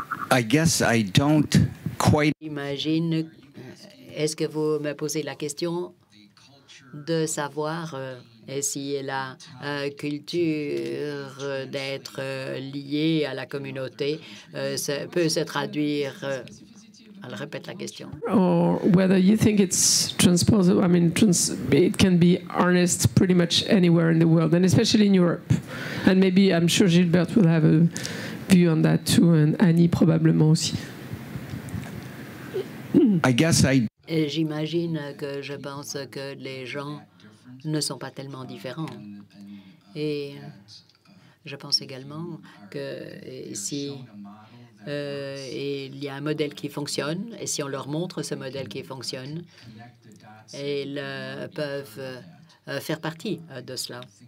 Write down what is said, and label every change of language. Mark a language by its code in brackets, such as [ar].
[en] I guess I don't quite... [fr] J'imagine, est-ce que vous me posez la question de savoir si la culture d'être liée à la communauté peut se traduire... [en] I'll [fr] répète la question. [en] Or whether you think it's transposable, I mean, it can be harnessed pretty much anywhere in the world, and especially in Europe. And maybe, I'm sure Gilbert will have a view on that too, and Annie [fr] probablement aussi. J'imagine que je pense que les gens ne sont pas tellement différents. Et je pense également que si il y a un modèle qui fonctionne, et si on leur montre ce modèle qui fonctionne, ils peuvent faire partie de cela.